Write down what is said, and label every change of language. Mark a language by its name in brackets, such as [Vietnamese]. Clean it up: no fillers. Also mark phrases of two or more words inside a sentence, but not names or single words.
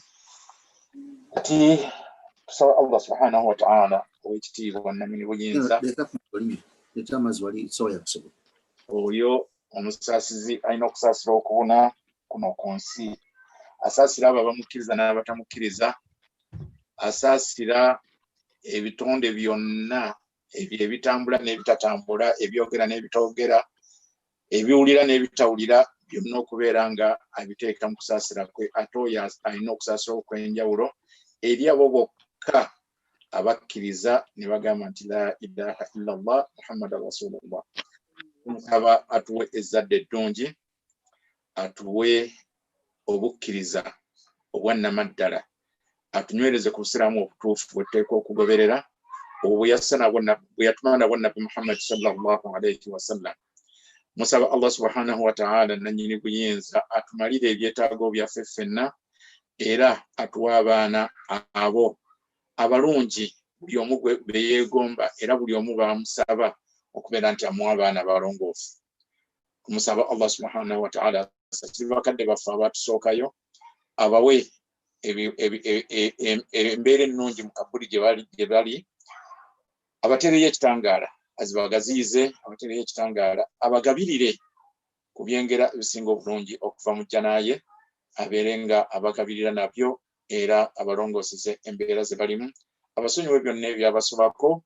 [Ganda] Kati tusaba [Arabic] الله سبحانه وتعالى [Ganda] ow'ekitiibwa namini buyinza oyo omusaasizi alina okusaasira okubuna kuno ku nsi, asaasira abo abamukkiriza n'abatamukkiriza, asaasira ebitonde byonna ebitambula n'ebitatambula, ebyogera n'ebitoogera, ebiwulira n'ebitawulira, byonna okubeera nga abiteeka mu kusaasira kwe. Ate oyo alina okusaasira okw'enjawulo eri abo bokka abakkiriza ne bagamba nti [Arabic] لا إله إلا الله محمدا رسول الله. [Ganda] Tumusaba atuwe ezzadde eddungi, atuwe obukkiriza obwannamaddala, atunywereze ku busiraamu obutuufu bwe tuteekwa okugoberera, bwe yatuma nabwo Nabbi Muhammad [Arabic] صلى الله عليه وسلم. [Ganda] Musaba [Arabic] الله سبحانه وتعالى [Ganda] nannyini buyinza atumalire ebyetaago byaffe ffenna era atuwa abaana abo abalungi, buli omu be yeegomba era buli omu bamusaba okubeera nti amuwa abaana abalongoofu. Tumusaba [Arabic] الله سبحانه وتعالى [Ganda] asasire bakadde baffe abatusookayo, abawe embeera ennungi mu kabuli gye bali, abatereyo ekitangaala azibagaziyize, abatereyo ekitangaala abagabirire ku byengera ebisinga obulungi okuva mu jjanaaye, abeere nga abagabirira nabyo era abalongooseze embeera ze balimu, abasonyiwe byonna ebyabasobako.